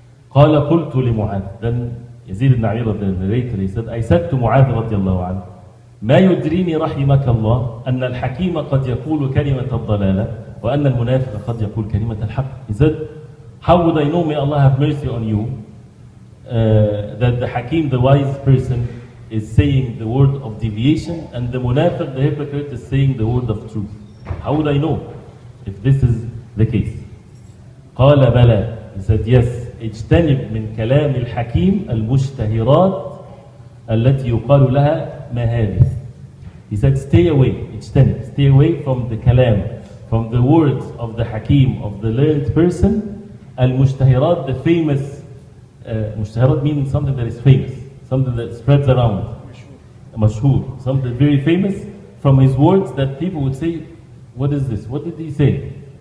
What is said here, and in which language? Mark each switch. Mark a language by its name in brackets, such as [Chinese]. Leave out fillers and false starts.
[Arabic] قال قلت لمعاذ, [English] then Yazid ibn Amir, the narrator, he said, I said to Mu'adh radiallahu anhu, [Arabic] ما يدريني رحمك الله أن الحكيم قد يقول كلمة الضلالة وأن المنافق قد يقول كلمة الحق. [English] He said, how would I know, may Allah have mercy on you, that the Hakim, the wise person, is saying the word of deviation, and the munafiq, the hypocrite, is saying the word of truth? How would I know if this is the case? [Arabic] قال بلى, [English] he said, yes. [Arabic] اجتنب من كلام الحكيم المشتهرات التي يقال لها ما هذه. [English] He said, stay away, اجتنب, stay away from the kalam, from the words of the Hakim, of the learned person. Al-mushtahirat, the famous, mushtahirat means something that is famous, something that spreads around. Mashhur, something very famous, from his words that people would say, what is this? What did he say?